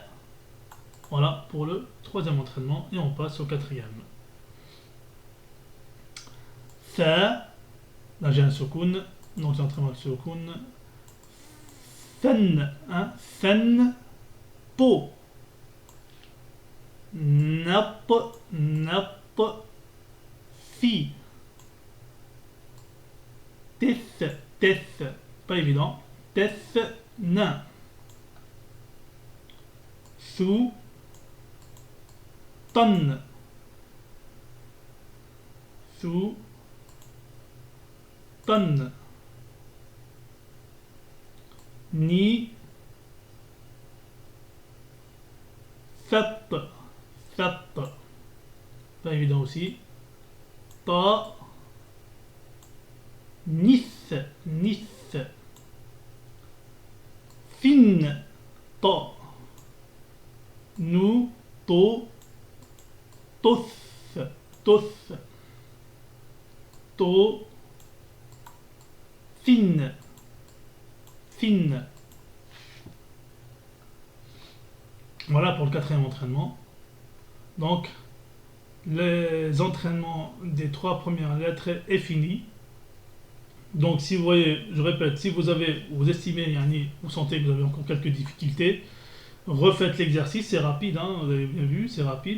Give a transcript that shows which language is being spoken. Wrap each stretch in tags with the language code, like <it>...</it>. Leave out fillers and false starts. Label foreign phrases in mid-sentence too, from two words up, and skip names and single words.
<fr>Voilà pour le 3e entraînement et on passe au 4e. Fa, là j'ai un soukoun, donc c'est entraînement de soukoun.</fr> <ar>Fan, hein, fan, to. Nap, nap, fi. Tef, tef,</ar> <fr>pas évident.</fr> <ar>Tef, na. Su, ton. Su, ton. Ni, fat, fat,</ar> <fr>pas évident aussi.</fr> <ar>Ta, nis, nis. Fin, ta. Nu, to, tos, tos. To, fin, fin.</ar> <fr>Voilà pour le 4e entraînement. Donc, les entraînements des 3 premières lettres est fini. Donc, si vous voyez, je répète, si vous estimez, vous sentez que vous avez encore quelques difficultés, refaites l'exercice, c'est rapide, hein, vous avez bien vu, c'est rapide.</fr>